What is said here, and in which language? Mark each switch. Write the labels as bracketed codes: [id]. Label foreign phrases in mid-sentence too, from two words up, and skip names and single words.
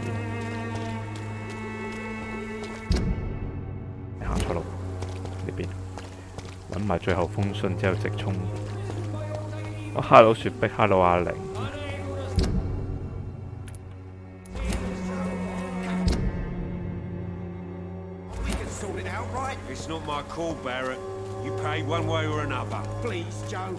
[yue] 你行錯路呢邊，揾埋最後封信之後直衝。Hello 雪碧 ，Hello 阿玲。 [en] It's not my call, Barrett. You pay one way or another. Please, Joe.